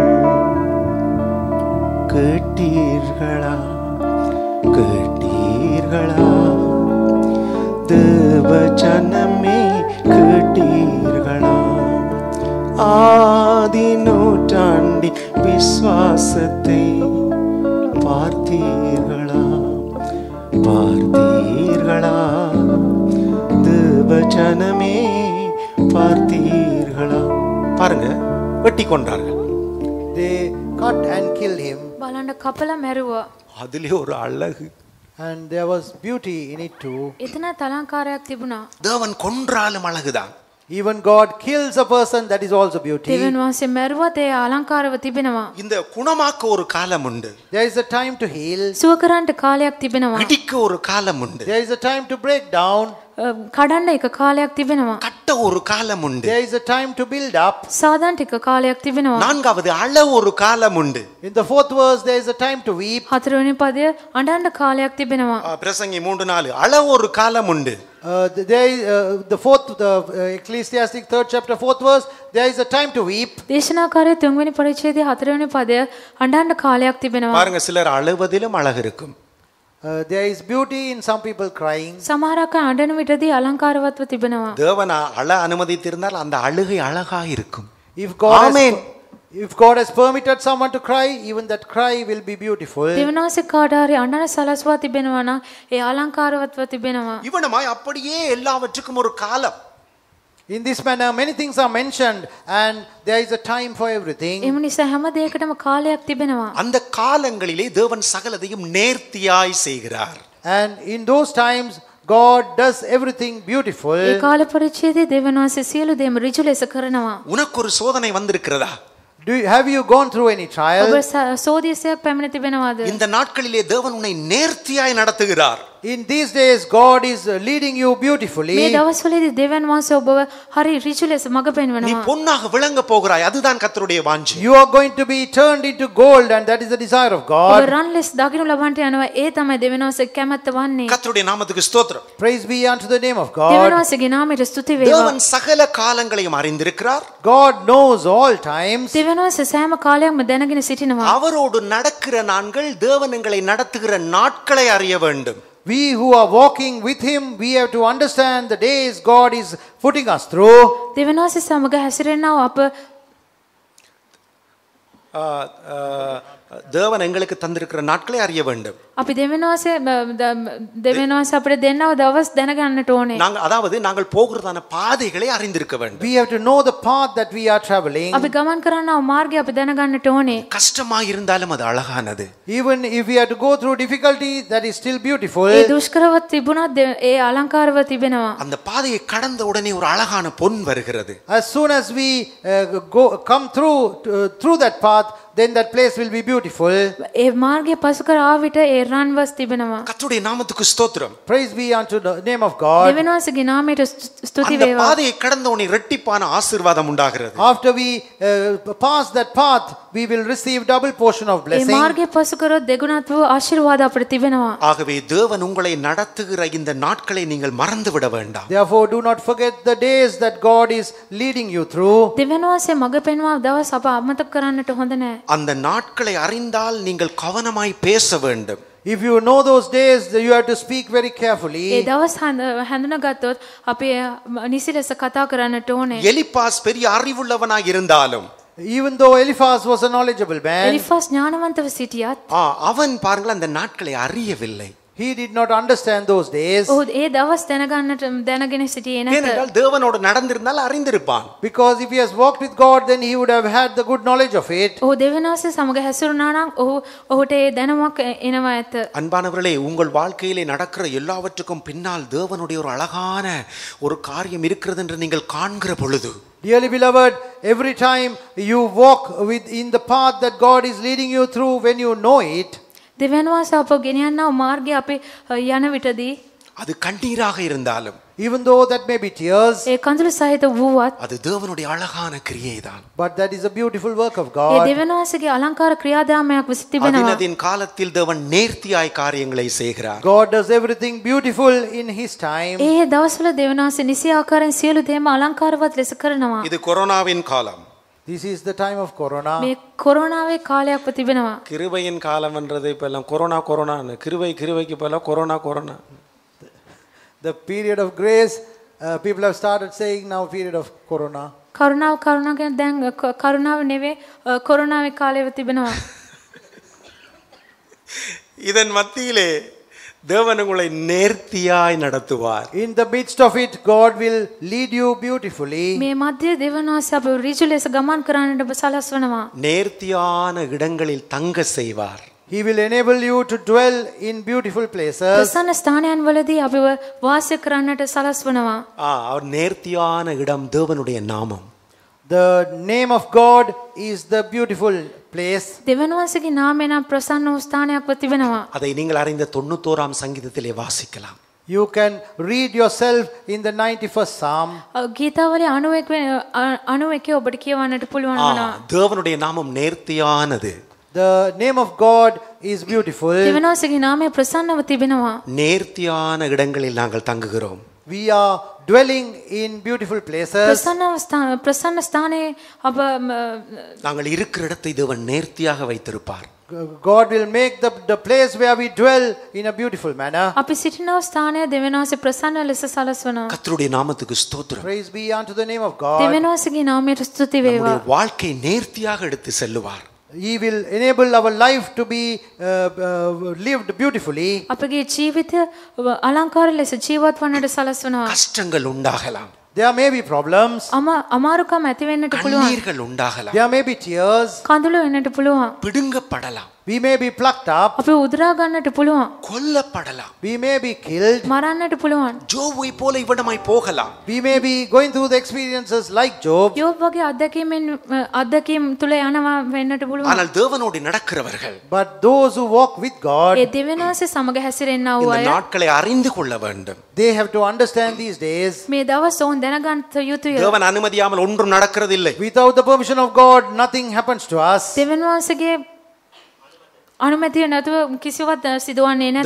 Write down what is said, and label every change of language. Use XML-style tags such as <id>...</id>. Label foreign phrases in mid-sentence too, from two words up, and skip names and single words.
<ta>கேட்டீர்களா, கேட்டீர்களா, தேவ ஜனமே கேட்டீர்களா, ஆதி நூற்றாண்டி விசுவாசத்தை பார்த்தீர்களா, பார்த்தீர்களா, தேவ ஜனமே பார்த்தீர்களா. பாருங்க, வெட்டி கொண்டார்கள்.</ta> <en>They cut and killed him.</en> <si>බලන්න කපලා මැරුවා.</si> <ta>அதிலே ஒரு அழகு.</ta> <en>And there was beauty in it too.</en> <si>එතන අලංකාරයක් තිබුණා.</si> <ta>தேவன் கொன்றாலும் அழகுதான்.</ta> <en>Even God kills a person, that is also beauty.</en> <si>දෙවියන් වහන්සේ මැරුවත් ඒ අලංකාරව තිබෙනවා.</si> <ta>இந்த குணமாக்க ஒரு காலம் உண்டு,</ta> <en>There is a time to heal.</en> <si>සුව කරන්නට කාලයක් තිබෙනවා.</si> <ta>இடிக்க ஒரு காலம் உண்டு,</ta> <en>There is a time to break down.</en> <si>කඩන්න එක කාලයක් තිබෙනවා.</si> <ta>கட்ட ஒரு காலம் உண்டு,</ta> <en>There is a time to build up.</en> <si>සාදන්ට එක කාලයක් තිබෙනවා.</si> <ta>நான்காவது அழ ஒரு காலம் உண்டு.</ta> <en>In the fourth verse, there is a time to weep.</en> <si>හතරවෙනි පදය අඬන්න කාලයක් තිබෙනවා.</si> <ta>பிரசங்கி 3:4 அழ ஒரு காலம் உண்டு.</ta> <en>The Ecclesiastic 3rd chapter 4th verse, there is a time to weep.</en> <si>දේශනාකාරයේ 3 වෙනි පරිච්ඡේදයේ 4 වෙනි පදය අඬන්න කාලයක් තිබෙනවා.</si> <ta>பாருங்க, சிலர் அழுவதிலும் அழகு இருக்கும்.</ta> <en>There is beauty in some people crying.</en> <si>සමහරක් අය අඬන විටදී අලංකාරවත්ව තිබෙනවා.</si> <ta>தேவன் அழ அனுமதித்திருந்தால் அந்த அழுகை அழகாக இருக்கும்.</ta> <en>If God has permitted someone to cry, even that cry will be beautiful.</en> <si>දෙවනාසේ කාට හරි අඬන සලස්වා තිබෙනවා නම් ඒ අලංකාරවත්ව තිබෙනවා.</si> <ta>இவனமாய் அப்படியே எல்லாவற்றுக்கும் ஒரு காலம்.</ta> <en>In this manner, many things are mentioned, and there is a time for everything.</en> <si>එම නිසා හැම දෙයකටම කාලයක් තිබෙනවා.</si> <ta>அந்த காலங்களிலே தேவன் சகலதையும் நேர்த்தியாய் செய்கிறார்.</ta> <en>And in those times, God does everything beautiful.</en> <si>ඒ කාල පරිච්ඡේදයේ දෙවනාසේ සියලු දේම ඍජු ලෙස කරනවා.</si> <ta>உனக்கு ஒரு சோதனை வந்திருக்கிறதா?</ta> <en>Have you gone through any trial?</en> <si>ඔබ සෝදිසියක් පැමිණ තිබෙනවාද?</si> <ta>இந்த நாட்களிலே தேவன் உன்னை நேர்த்தியாய் நடத்துகிறார்.</ta> <en>In these days, God is leading you beautifully.</en> <si>මේ දවස්වලදී දෙවියන් වහන්සේ ඔබව හරි ඍජු ලෙස මඟ</si> <ta>நீ</ta> <si>පෙන්වනවා.</si> <ta>பொன்னாக விளங்க போகிறாய். அதுதான் கர்த்தருடைய வாஞ்சை.</ta> <en>You are going to be turned into gold, and that is the desire of</en> <si>ඔබ</si> <en>God.</en> <si>රන් ලෙස දකින්න ලබන්නට යනවා. ඒ තමයි දෙවියන් වහන්සේ කැමැත්ත වන්නේ.</si> <ta>கர்த்தருடைய நாமத்துக்கு ஸ்தோத்திரம்.</ta> <en>Praise be unto the name of</en> <si>දෙවියන්</si> <en>God.</en> <si>වහන්සේගේ නාමයට ස්තුති වේවා.</si> <ta>தேவன் சகல காலங்களையும் அறிந்திருக்கிறார்.</ta> <en>God knows all times.</en> <si>දෙවියන් වහන්සේ සෑම කාලයක්ම දැනගෙන සිටිනවා.</si> <ta>அவரோடு நடக்கிற நாட்கள் தேவன் எங்களை நடத்துகிற நாட்களை அறிய வேண்டும்.</ta> <en>We who are walking with Him, we have to understand the days God is putting us through.</en> <si>දෙවියන් වහන්සේ සමග හැසිරෙනවා අප</si> <ta>தேவன் எங்களுக்கு தந்திருக்கிற நாட்களை அறிய வேண்டும்.</ta> <si>අපි දෙවියන් වහන්සේ අපිට දෙන්නව දවස් දැනගන්නට ඕනේ.</si> <ta>அதாவது நாங்கள் போகிறதான பாதைகளை அறிந்திருக்க வேண்டும்.</ta> <en>We have to know the path that we are traveling.</en> <si>අපි ගමන් කරනව මාර්ගය අපි දැනගන්නට ඕනේ.</si> <ta>கஷ்டமாக இருந்தாலும் அது அழகானது.</ta> <en>Even if we have to go through difficulty, that is still beautiful.</en> <si>ඒ දුෂ්කරව තිබුණත් ඒ අලංකාරව තිබෙනවා.</si> <ta>அந்த பாதையை கடந்த உடனே ஒரு அழகான பொன் வருகிறது.</ta> <en>As soon as we come through that path, then that place will be beautiful.</en> <si>ඒ මාර්ගය පසු කර ආවිත ඒ රන්වස් තිබෙනවා.</si> <ta>கர்த்தருடைய நாமத்துக்கு ஸ்தோத்திரம்.</ta> <en>Praise be unto the name of God.</en> <si>දෙවියන් වහන්සේගේ නාමයට ස්තුති</si> <ta>அந்த</ta> <si>වේවා.</si> <ta>பாதையை கடந்த உடனே இரட்டிப்பான ஆசீர்வாதம் உண்டாகிறது.</ta> <en>After we pass that path, we will receive double portion of</en> <si>ඒ</si> <en>blessing.</en> <si>මාර්ගය පසු කරොත් දෙගුණත් වූ ආශිර්වාද අපිට තිබෙනවා.</si> <ta>ஆகவே தேவன் உங்களை நடத்துகிற இந்த நாட்களை நீங்கள் மறந்து விட வேண்டாம்.</ta> <en>Therefore, do not forget the days that God is leading you through.</en> <si>දෙවියන් වහන්සේ මඟ පෙන්වා දවස් අප අමතක කරන්නට හොඳ නැහැ.</si> <ta>அந்த நாட்களை அறிந்தால் நீங்கள் கவனமாய் பேச வேண்டும்.</ta> <en>If you know those days, you have to speak very carefully.</en> <si>ඒ දවස් හඳුනාගත්තොත් අපි නිසි ලෙස කතා කරන්නට ඕනේ.</si> <ta>எலிப்பாஸ் பெரிய அறிவுள்ளவனாய் இருந்தாலும்</ta> <en>Even though Eliphaz was a knowledgeable man,</en> <si>එලිෆාස් ඥානවන්තව සිටියත්</si> <ta>அவன் பாருங்கள் அந்த நாட்களை அறியவில்லை.</ta> <en>he did not understand those days.</en> <si>ඔහු ඒ දවස් දැනගෙන සිටියේ නැත.</si> <ta>ஏனென்றால் தேவனோடு நடந்திருந்தால் அறிந்திருப்பான்.</ta> <en>Because if he has walked with God, then he would have had the good knowledge of it.</en> <si>ඔහු දෙවියන් වහන්සේ සමග හැසිරුණා නම් ඔහුට ඒ දැනුමක් එනවා ඇත.</si> <ta>அன்பானவர்களே, உங்கள் வாழ்க்கையிலே நடக்கிற எல்லாவற்றுக்கும் பின்னால் தேவனுடைய ஒரு அழகான ஒரு காரியம் இருக்கிறது என்று நீங்கள் காண்கிற பொழுது,</ta> <en>Dearly beloved, every time you walk in the path that God is leading you through, when you know it,</en> <si>දෙවියන් වහන්සේ අපව ගෙනියන්නව මාර්ගය අපි යන විටදී</si> <ta>அது கண்ணீராக இருந்தாலும்</ta> <en>even though that may be tears,</en> <si>ඒ කඳුළු සහිත වූවත්</si> <ta>அது தேவனுடைய அழகான கிரியைதான்.</ta> <en>but that is a beautiful work of</en> <si>ඒ</si> <en>God.</en> <si>දෙවියන් වහන්සේගේ අලංකාර ක්‍රියාදාමයක් විස තිබෙනවා.</si> <ta>அதினதின் காலத்தில் தேவன் நேர்த்தியாய் காரியங்களை செய்கிறார்.</ta> <en>God does everything beautiful in His time.</en> <si>ඒ දවස්වල දෙවියන් වහන්සේ නිසි ආකාරයෙන් සියලු දේම අලංකාරවත් ලෙස කරනවා.</si> <ta>இது கொரோனாவின் காலம்.</ta> <en>This is the time of Corona.</en> <si>මේ කොරෝනාවේ කාලයක් තිබෙනවා.</si> <ta>கிருபையின் காலம்ன்றது இப்ப எல்லாம் கொரோனான்னு கிருபைக்கு பல கொரோனா.</ta> <en>The period of grace, people have started saying now period of Corona.</en> <si>කරුණාව කියන දැන් කරුණාව නෙවෙයි කොරෝනාවේ කාලෙව තිබෙනවා.</si> <ta>இதன் மத்தியிலே தேவன் உங்களை நேர்த்தியாய் நடத்துவார்.</ta> <en>In the midst of it, God will lead you beautifully.</en> <si>මේ මැද දෙවියන් වහන්සේ අපව ඍජු ලෙස ගමන් කරන්නට සලස්වනවා.</si> <ta>நேர்த்தியான இடங்களில் தங்க செய்வார்.</ta> <en>He will enable you to dwell in beautiful places.</en> <si>ප්‍රසන්න ස්ථානයන් වලදී අපව වාසය කරන්නට සලස්වනවා.</si> <ta>அவர் நேர்த்தியான இடம் தேவனுடைய நாமம்.</ta> <en>The name of God is the beautiful place.</en> <si>දෙවියන් වහන්සේගේ නාමය නම් ප්‍රසන්න වූ ස්ථානයක්ව තිබෙනවා.</si> <ta>அதை நீங்கள் அறிந்த 91ஆம் சங்கீதத்திலே வாசிக்கலாம்.</ta> <en>You can read yourself in the 91st Psalm.</en> <si>ගීතාවලිය 91 ඔබට කියවන්නට පුළුවන් වෙනවා.</si> <ta>தேவனுடைய நாமம் நேர்த்தியானது.</ta> <en>The name of God is beautiful.</en> <si>දෙවියන් වහන්සේගේ නාමය ප්‍රසන්නව තිබෙනවා.</si> <ta>நேர்த்தியான இடங்களில் நாங்கள் தங்குகிறோம்.</ta> <en>We are dwelling in beautiful places.</en> <si>ප්‍රසන්න ස්ථානයේ අප</si> <ta>நாங்கள் இருக்கிற இடத்தை தேவன் நேர்த்தியாக வைத்திருப்பார்.</ta> <en>God will make the place where we dwell in a beautiful manner.</en> <si>අපි සිටින ස්ථානය දෙවියන් වහන්සේ ප්‍රසන්න ලෙස සලස්වනවා.</si> <ta>கர்த்தருடைய நாமத்துக்கு ஸ்தோத்திரம்.</ta> <en>Praise be unto the name of God.</en> <si>දෙවියන් වහන්සේගේ නාමයට ස්තුති වේවා.</si> <ta>நம்முடைய வாழ்க்கை நேர்த்தியாக எடுத்து செல்லுவார்.</ta> <en>He will enable our life to be lived beautifully.</en> <si>අපගේ ජීවිතය අලංකාර ලෙස ජීවත් වන්නට සලස්වනවා.</si> <ta>கஷ்டங்கள் உண்டாகலாம்.</ta> <en>There may be problems.</en> <si>අමාරුකම් ඇති වෙන්නට පුළුවන්.</si> <ta>கண்ணீர்கள் உண்டாகலாம்.</ta> <en>There may be tears.</en> <si>කඳුළු වෙන්නට පුළුවන්.</si> <ta>பிடுங்கப்படலாம்.</ta> <en>We may be plucked up.</en> <si>අපි උදුරා ගන්නට පුළුවන්.</si> <ta>கொல்லப்படலாம்.</ta> <en>We may be killed.</en> <si>මරන්නට පුළුවන්.</si> <ta>ஜோபை போல இவ்விடமாய் போகலாம்.</ta> <en>We may be going through the experiences like Job.</en> <si>යෝබ් වගේ අත්දැකීම් තුල යනවා වෙන්නට පුළුවන්.</si> <ta>ஆனால் தேவனோடு நடக்கிறவர்கள்</ta> <en>But those who walk with God,</en> <si>ඒ දෙවියන්වහන්සේ සමග හැසිරෙන්නා වූ</si> <ta>இந்த</ta> <si>අය</si> <ta>நாட்களை அறிந்து கொள்ள வேண்டும்.</ta> <en>they have to understand these days.</en> <si>මේ දවස් ඔවුන් දැනගන්න යුතුය.</si> <ta>தேவன் அனுமதியாமல் ஒன்றும் நடக்கிறதில்லை.</ta> <en>Without the permission of God, nothing happens to us.</en> <si>දෙවියන්වහන්සේගේ අනුමැතිය නැතුව කිසිවත් සිදුවන්නේ නැත.</si>